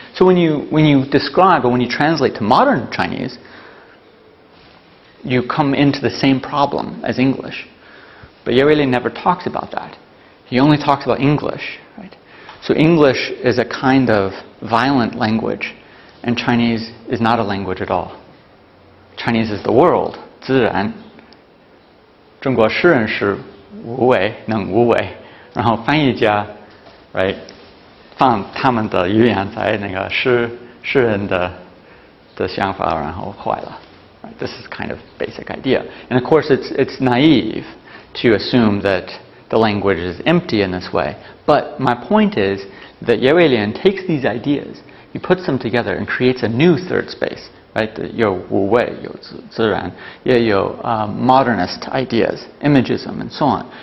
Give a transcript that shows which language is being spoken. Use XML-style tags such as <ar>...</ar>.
<en>So when you describe or when you translate to modern Chinese, you come into the same problem as English. But Ye really never talks about that. He only talks about English, right? So English is a kind of violent language, and Chinese is not a language at all. Chinese is the world, 自然。</en> <zh>中国诗人是无为，能无为，然后翻译家 right, 放他们的语言在那个诗人的想法，然后坏了。</zh> <en>Right? This is kind of basic idea. And of course it's naive to assume that the language is empty in this way. But my point is that Ye Weilian takes these ideas, he puts them together and creates a new third space. Right?</en> <zh>有无为，有自然，也有</zh> <en>modernist ideas, imagism, and so on.</en>